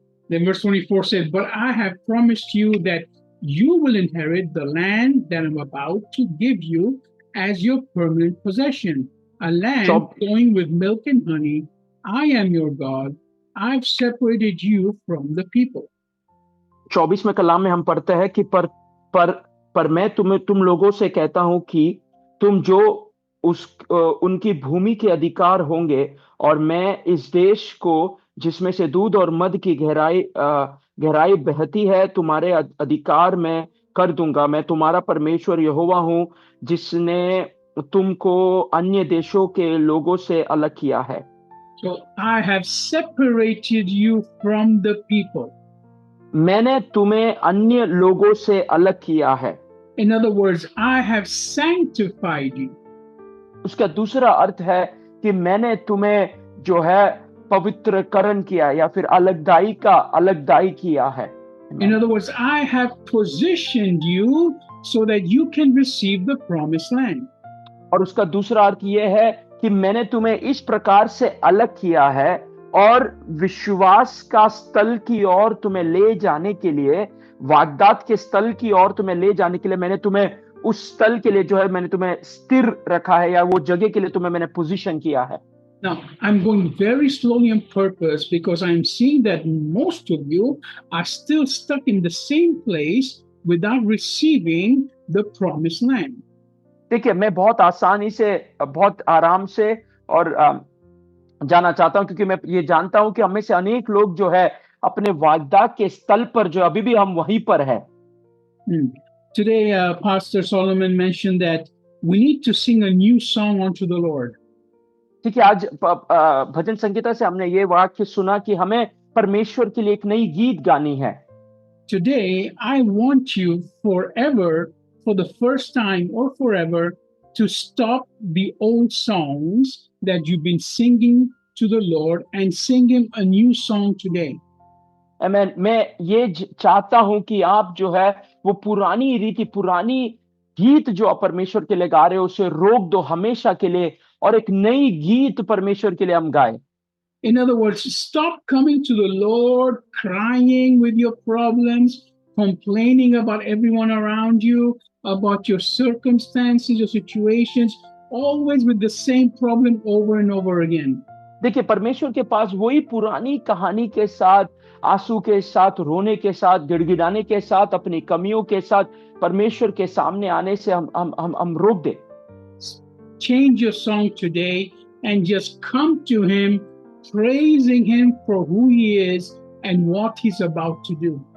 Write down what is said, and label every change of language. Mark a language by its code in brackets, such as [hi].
[en] Then verse 24 says, But I have promised you that you will inherit the land that I'm about to give you as your permanent possession, a land चौ flowing with milk and honey. I am your God. I've separated you from the people. [hi] 24वें कलाम में हम पढ़ते हैं कि पर पर मैं तुम लोगों से कहता हूं कि तुम जो उनकी भूमि के अधिकार होंगे, और मैं इस देश को जिसमें से दूध और मध की गहराई बहती है तुम्हारे अधिकार में कर दूंगा। मैं तुम्हारा परमेश्वर यहोवा हूं, जिसने तुमको अन्य देशों के लोगों से अलग किया है। [en] So I have separated you from the people. [hi] मैंने तुम्हें अन्य लोगों से अलग किया है। [en] In other words, I have sanctified you. [hi] उसका दूसरा अर्थ है कि मैंने तुम्हें जो है पवित्रकरण किया, या फिर अलगदाई किया है। [en] In other words, I have positioned you so that you can receive the promised land. [hi] और उसका दूसरा अर्थ यह है कि मैंने तुम्हें इस प्रकार से अलग किया है और विश्वास का स्थल की ओर तुम्हें ले जाने के लिए, वाग्दात के स्थल की ओर तुम्हें ले जाने के लिए, मैंने तुम्हें उस स्थल के लिए जो है मैंने तुम्हें स्थिर रखा है, या वो जगह के लिए तुम्हें मैंने पोजीशन किया है। [en] Now, I'm going very slowly on purpose because I'm seeing that most of you are still stuck in the same place without receiving the promised land. [hi] देखिए, मैं बहुत आसानी से, बहुत आराम से और जाना चाहता हूं, क्योंकि मैं ये जानता हूं कि हमें से अनेक लोग जो है अपने वाग्दात के स्थल पर जो अभी भी हम वहीं पर है। [en] Today, Pastor Solomon mentioned that we need to sing a new song unto the Lord. [hi] ठीक है, आज भजन संगीता से हमने ये वाक्य सुना कि हमें परमेश्वर के लिए एक नई गीत गानी है। [en] Today, I want you forever, for the first time or forever, to stop the old songs that you've been singing to the Lord and sing Him a new song today. Amen. [hi] मैं ये चाहता हूं कि आप जो है वो पुरानी रीति, पुरानी गीत जो आप परमेश्वर के लिए गा रहे हो उसे रोक दो हमेशा के लिए, और एक नई गीत परमेश्वर के लिए हम गाए। [en] In other words, stop coming to the Lord crying with your problems, complaining about everyone around you, about your circumstances, your situations, always with the same problem over and over again. [hi] देखिए, परमेश्वर के पास वही पुरानी कहानी के साथ, आंसू के साथ, रोने के साथ, गिड़गिड़ाने के साथ, अपनी कमियों के साथ परमेश्वर के सामने आने से हम रोक दे। [en] Change your song today and just come to Him, praising Him for who He is and what He's about to do.